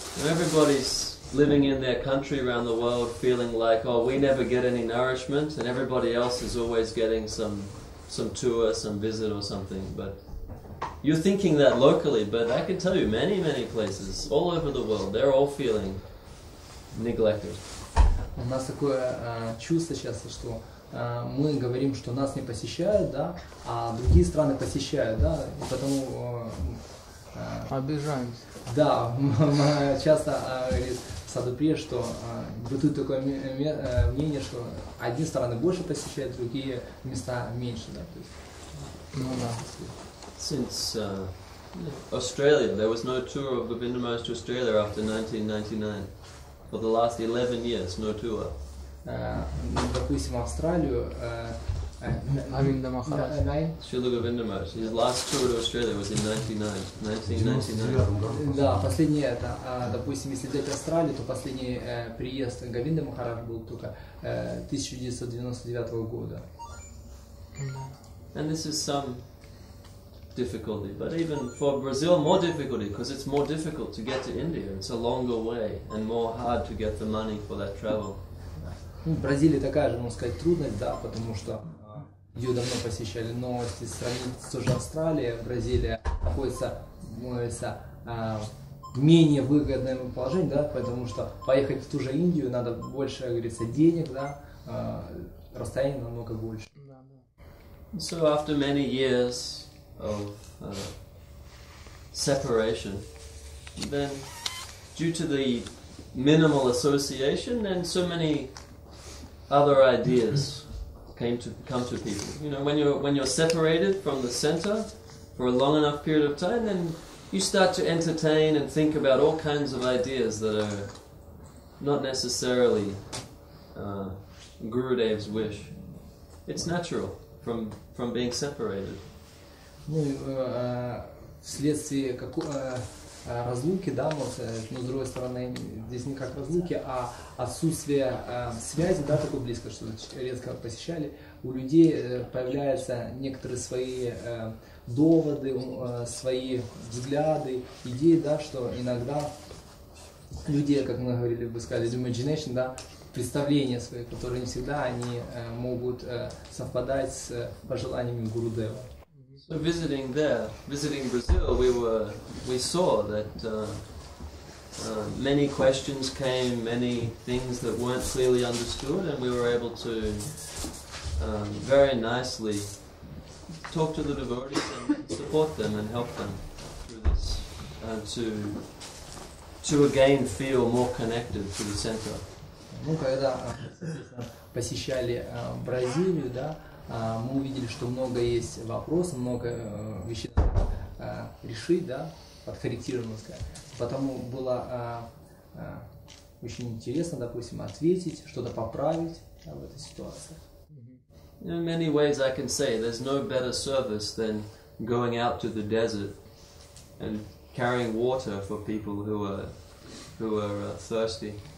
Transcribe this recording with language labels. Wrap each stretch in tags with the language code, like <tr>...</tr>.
<en>Everybody's living in their country around the world feeling like, oh, we never get any nourishment, and everybody else is always getting some tour, some visit or something. But you're thinking that locally, but I can tell you many places all over the world, they're all feeling neglected.</en> <ru>У нас такое чувство часто, что мы говорим, что нас не посещают, да, а другие страны посещают, да, и потому обижаемся. Да, часто говорит Садуприя, что бытует такое мнение, что одни страны больше посещают, другие места меньше, да. То есть, ну да.</ru> <en>Since Australia, there was no tour of Govinda Maharaj to Australia after 1999. For the last 11 years, no tour.</en> <ru>Допустим, Австралию.</ru> <en>Govinda Maharaj. Srila Govinda Maharaj. His last tour to Australia was in 1999.</en> <ru>Да, последний это, допустим, если взять Австралию, то последний приезд Говинда Махарадж был только 1999 года.</ru> <en>And this is some difficulty, but even for Brazil more difficulty, because it's more difficult to get to India. It's a longer way and more hard to get the money for that travel.</en> <ru>В Бразилии такая же, можно сказать, трудность, да, потому что ее давно посещали, но если сравнить с той же Австралией, Бразилия находится в менее выгодном положении, да, потому что поехать в ту же Индию надо больше, как говорится, денег, да, расстояние намного больше.</ru> <en>So after many years of separation, then due to the minimal association, then so many other ideas come to people. You know, when you're separated from the center for a long enough period of time, then you start to entertain and think about all kinds of ideas that are not necessarily Gurudev's wish. It's natural from being separated.</en> <ru>Ну, вследствие разлуки, да, но с другой стороны, здесь не как разлуки, а отсутствие связи, да, такой близко, что редко посещали, у людей появляются некоторые свои доводы, свои взгляды, идеи, да, что иногда люди, как мы говорили, вы сказали,</ru> <en>imagination,</en> <ru>да, представления свои, которые не всегда они могут совпадать с пожеланиями Гурудева.</ru> <en>So visiting Brazil, we saw that many questions came, many things that weren't clearly understood, and we were able to very nicely talk to the devotees and support them and help them through this, to again feel more connected to the center.</en> <ru>Ну, когда посещали Бразилию, да, мы увидели, что много есть вопросов, много вещей надо решить, да, подкорректированно сказать. Потому было очень интересно, допустим, ответить, что-то поправить, да, в этой ситуации.</ru> <en>In many ways I can say there's no better service than going out to the desert and carrying water for people who are thirsty.</en>